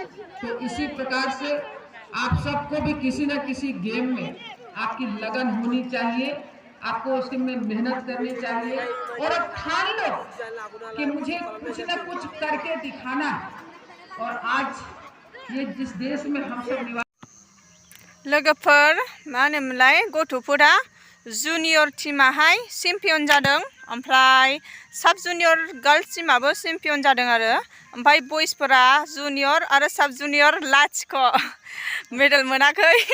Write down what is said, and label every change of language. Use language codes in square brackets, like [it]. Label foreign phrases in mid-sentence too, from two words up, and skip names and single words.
[hi] तो इसी प्रकार से आप सबको भी किसी न किसी गेम में आपकी लगन होनी चाहिए, आपको उसमें मेहनत करनी चाहिए और अब ठान लो कि मुझे कुछ न कुछ करके दिखाना है। और आज ये जिस देश में हम सब निवास [brx] लोगोफोर मा होनोमोनलाय गथ'फोरा जुनियर टीमाहाय चेम्पियन जादों, ओमफ्राय साब जुनियर गार्ल्स टीमाबो चेम्पियन जादों आरो, ओमफ्राय बयसफोरा जुनियर आरो साब जुनियर लाथिख' मेडेल मोनाखै।